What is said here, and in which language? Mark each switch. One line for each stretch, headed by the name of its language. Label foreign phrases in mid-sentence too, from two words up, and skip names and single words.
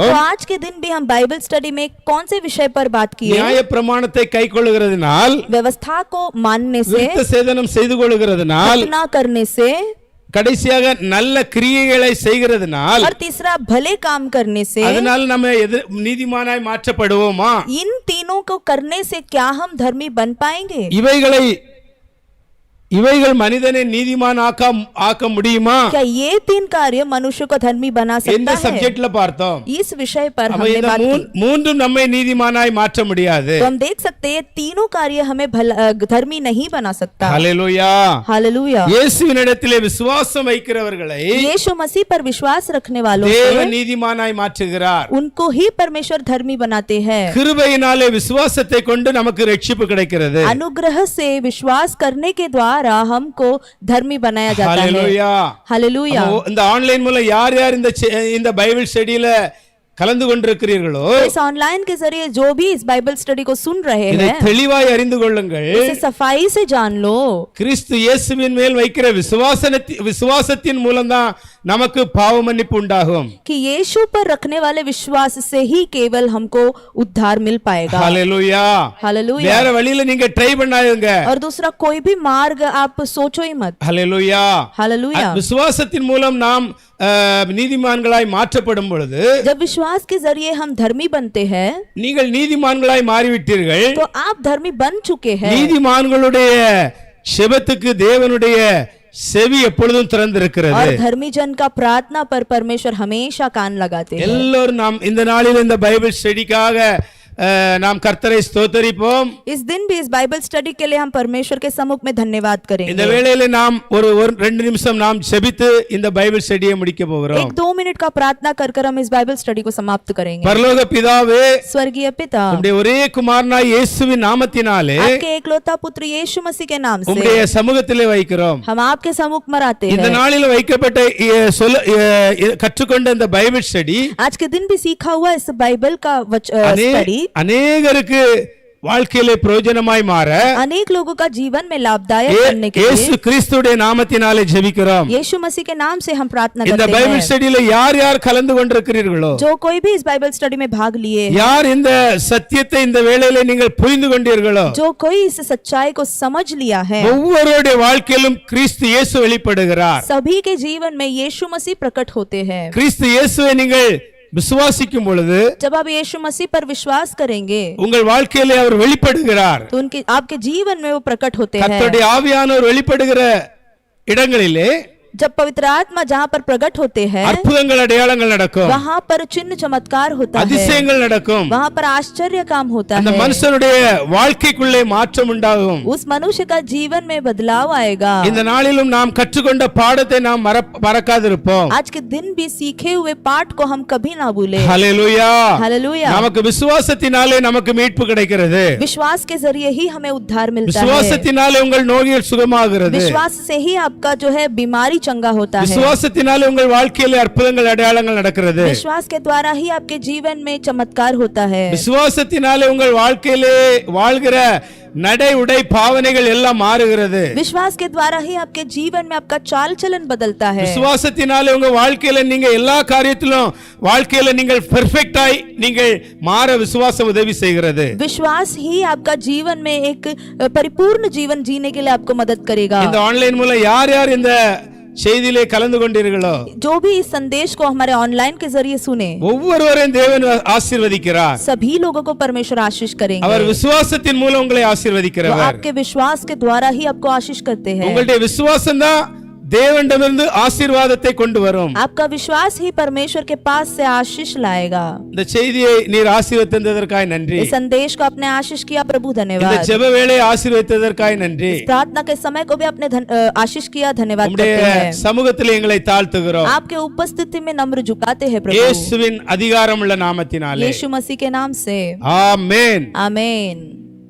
Hindi: तो आज के दिन भी हम
English: Bible study
Hindi: में कौन से विषय पर बात किए?
Tamil: நியாய பிரமாணத்தை கைக்கொள்ளுகிறதுனால்,
Hindi: व्यवस्था को मानने से,
Tamil: விருத்த சேதனம் செய்து கொள்ளுகிறதுனால்,
Hindi: खतना करने से,
Tamil: கடைசியாக நல்ல கிரியைகளை செய்கிறதுனால்,
Hindi: और तीसरा भले काम करने से,
Tamil: அதனால நம்ம நீதிமானாய் மாற்றப்படுவோமா?
Hindi: इन तीनों को करने से क्या हम धर्मी बन पाएंगे?
Tamil: இவைகள் மனிதனை நீதிமான் ஆக்க முடியுமா?
Hindi: क्या ये तीन कार्य मनुष्य को धर्मी बना
Tamil: எந்த
Hindi: सकता है?
Tamil: சப்ஜெக்ட்ல பார்த்தோம்?
Hindi: इस विषय पर
Tamil: அப்ப
Hindi: हमने
Tamil: இந்த
Hindi: बात की।
Tamil: மூன்றும் நம்மை நீதிமானாய் மாற்ற முடியாது.
Hindi: तो हम देख सकते हैं तीनों कार्य हमें धर्मी नहीं बना सकता।
Tamil: ஹல்லேலூயா,
Hindi: हालेलुया।
Tamil: இயேசுவினிடத்திலே விசுவாசம் வைக்கிறவர்களை
Hindi: यीशु मसीह पर विश्वास रखने वालों
Tamil: தேவன்
Hindi: से
Tamil: நீதிமானாய் மாற்றுகிறார்.
Hindi: उनको ही परमेश्वर धर्मी बनाते हैं।
Tamil: கிருபையினாலே விசுவாசத்தை கொண்டு நமக்கு ரட்சிப்பு கிடைக்கிறது.
Hindi: अनुग्रह से विश्वास करने के द्वारा हमको धर्मी बनाया जाता है।
Tamil: ஹல்லேலூயா,
Hindi: हालेलुया।
Tamil: இந்த ஆன்லைன் மூலம் யார் யார் இந்த
English: Bible studyயில
Tamil: கலந்து கொண்டிருக்கிறீர்களோ,
Hindi: इस ऑनलाइन के जरिए जो भी इस
English: Bible study
Hindi: को सुन रहे
Tamil: இதை
Hindi: हैं,
Tamil: தெளிவாய் அறிந்து கொள்ளுங்கள்.
Hindi: इसे सफाई से जान लो।
Tamil: கிறிஸ்து இயேசுவின் மேல் வைக்கிற விசுவாசத்தின் மூலம்தான் நமக்கு பாவ மன்னிப்பு உண்டாகும்.
Hindi: कि यीशु पर रखने वाले विश्वास से ही केवल हमको उद्धार मिल पाएगा।
Tamil: ஹல்லேலூயா,
Hindi: हालेलुया।
Tamil: வேற வழியில நீங்க ட்ரை பண்ணாதீங்க.
Hindi: और दूसरा कोई भी मार्ग आप सोचो ही मत।
Tamil: ஹல்லேலூயா,
Hindi: हालेलुया।
Tamil: விசுவாசத்தின் மூலம் நாம் நீதிமான்களாய் மாற்றப்படும் பொழுது,
Hindi: जब विश्वास के जरिए हम धर्मी बनते हैं,
Tamil: நீங்கள் நீதிமான்களாய் மாறிவிட்டீர்கள்.
Hindi: तो आप धर्मी बन चुके हैं।
Tamil: நீதிமான்களுடைய செபத்துக்கு தேவனுடைய செவி எப்பொழுதும் திறந்திருக்கிறது.
Hindi: और धर्मी जन का प्रार्थना पर परमेश्वर हमेशा कान लगाते हैं।
Tamil: எல்லோரும் நாம் இந்த நாளில் இந்த
English: Bible studyக்காக
Tamil: நாம் கர்த்தரை ஸ்தோத்தரிப்போம்.
Hindi: इस दिन भी इस
English: Bible study
Hindi: के लिए हम परमेश्वर के सम्मुख में धन्यवाद
Tamil: இந்த
Hindi: करेंगे।
Tamil: வேளையில நாம் ஒரு 2 நிமிஷம் நாம் ஜெபித்து இந்த
English: Bible studyயை
Tamil: முடிக்க போகிறோம்.
Hindi: 1-2 मिनट का प्रार्थना कर हम इस
English: Bible study
Hindi: को समाप्त करेंगे।
Tamil: பரலோக பிதாவே,
Hindi: स्वर्गीय पिता,
Tamil: உம்முடைய ஒரே குமாரனாய் இயேசுவின் நாமத்தினாலே
Hindi: आपके एकलौता पुत्र यीशु मसीह के नाम से
Tamil: உம்முடைய சமூகத்திலே வைக்கிறோம்.
Hindi: हम आपके सम्मुख में आते
Tamil: இந்த
Hindi: हैं।
Tamil: நாளில் வைக்கப்பட்ட கற்றுக்கொண்ட இந்த
English: Bible study
Hindi: आज के दिन भी सीखा हुआ इस बाइबल का स्टडी
Tamil: அநேகருக்கு வாழ்க்கையிலே பிரயோஜனமாய் மாற
Hindi: अनेक लोगों का जीवन में लाभदायक करने के
Tamil: இயேசு
Hindi: लिए
Tamil: கிறிஸ்துவின் நாமத்தினாலே ஜெபிக்கிறோம்.
Hindi: यीशु मसीह के नाम से हम प्रार्थना
Tamil: இந்த
Hindi: करते
Tamil: பைபிள்
Hindi: हैं।
Tamil: ஸ்டடியில யார் யார் கலந்து கொண்டிருக்கிறீர்களோ,
Hindi: जो कोई भी इस
English: Bible study
Hindi: में भाग लिए,
Tamil: யார் இந்த சத்தியத்தை இந்த வேளையிலே நீங்கள் புரிந்து கொண்டீர்களோ,
Hindi: जो कोई इस सच्चाई को समझ लिया है,
Tamil: ஒவ்வொருடைய வாழ்க்கையிலும் கிறிஸ்து இயேசு வெளிப்படுகிறார்.
Hindi: सभी के जीवन में यीशु मसीह प्रकट होते हैं।
Tamil: கிறிஸ்து இயேசுவை நீங்கள் விசுவாசிக்கும் பொழுது,
Hindi: जब आप यीशु मसीह पर विश्वास करेंगे,
Tamil: உங்கள் வாழ்க்கையிலே அவர் வெளிப்படுகிறார்.
Hindi: तो उनके आपके जीवन में वो प्रकट होते हैं।
Tamil: கர்த்தருடைய ஆவியானவர் வெளிப்படுகிற இடங்களிலே
Hindi: जब पवित्र आत्मा जहाँ पर प्रकट होते हैं,
Tamil: அற்புதங்கள் அடையாளங்கள் நடக்கும்,
Hindi: वहाँ पर चिन्ह चमत्कार होता है,
Tamil: அதிசயங்கள் நடக்கும்.
Hindi: वहाँ पर आश्चर्य काम होता
Tamil: அந்த
Hindi: है।
Tamil: மனுஷனுடைய வாழ்க்கைக்குள்ளே மாற்றம் உண்டாகும்.
Hindi: उस मनुष्य का जीवन में बदलाव आएगा।
Tamil: இந்த நாளிலும் நாம் கற்றுக்கொண்ட பாடத்தை நாம் மறக்காதிருப்போம்.
Hindi: आज के दिन भी सीखे हुए पाठ को हम कभी ना भूले।
Tamil: ஹல்லேலூயா,
Hindi: हालेलुया।
Tamil: நமக்கு விசுவாசத்தினாலே நமக்கு மீட்பு கிடைக்கிறது.
Hindi: विश्वास के जरिए ही हमें उद्धार मिलता है।
Tamil: விசுவாசத்தினாலே உங்கள் நோய்கள் சுகமாகிறது.
Hindi: विश्वास से ही आपका जो है बीमारी चंगा होता है।
Tamil: விசுவாசத்தினாலே உங்கள் வாழ்க்கையிலே அற்புதங்கள் அடையாளங்கள் நடக்கிறது.
Hindi: विश्वास के द्वारा ही आपके जीवन में चमत्कार होता है।
Tamil: விசுவாசத்தினாலே உங்கள் வாழ்க்கையிலே வாழ்கிற நடை உடை பாவனைகள் எல்லாம் மாறுகிறது.
Hindi: विश्वास के द्वारा ही आपके जीवन में आपका चाल चलन बदलता है।
Tamil: விசுவாசத்தினாலே உங்க வாழ்க்கையில நீங்க எல்லா காரியத்திலும் வாழ்க்கையில நீங்கள் பெர்ஃபெக்ட் ஆய் நீங்கள் மாற விசுவாசம் உதவி செய்கிறது.
Hindi: विश्वास ही आपका जीवन में एक परिपूर्ण जीवन जीने के लिए आपको मदद करेगा।
Tamil: இந்த ஆன்லைன் மூலம் யார் யார் இந்த செய்தியிலே கலந்து கொண்டீர்களோ,
Hindi: जो भी इस संदेश को हमारे ऑनलाइन के जरिए सुने,
Tamil: ஒவ்வொருவரையும் தேவன் ஆசீர்வதிக்கிறார்.
Hindi: सभी लोगों को परमेश्वर आशीष करेंगे।
Tamil: அவர் விசுவாசத்தின் மூலம் உங்களை
Hindi: वो
Tamil: ஆசீர்வதிக்கிறவர்.
Hindi: आपके विश्वास के द्वारा ही आपको आशीष करते हैं।
Tamil: உங்களுடைய விசுவாசம் தான் தேவனிடமிருந்து ஆசீர்வாதத்தை கொண்டு வரும்.
Hindi: आपका विश्वास ही परमेश्वर के पास से आशीष लाएगा।
Tamil: இந்த செய்தியை நீர் ஆசீர்வதித்ததற்காக நன்றி.
Hindi: इस संदेश को आपने आशीष किया, प्रभु
Tamil: இந்த
Hindi: धन्यवाद।
Tamil: ஜெப வேளையை ஆசீர்வதித்ததற்காக நன்றி.
Hindi: प्रार्थना के समय को भी आपने आशीष किया, धन्यवाद
Tamil: உம்முடைய
Hindi: करते हैं।
Tamil: சமூகத்திலே எங்களை தாழ்த்துகிறோம்.
Hindi: आपके उपस्थिति में नम्र झुकाते हैं प्रभु,
Tamil: இயேசுவின் அதிகாரமுள்ள நாமத்தினாலே.
Hindi: यीशु मसीह के नाम से
Tamil: ஆமென்.
Hindi: आमीन।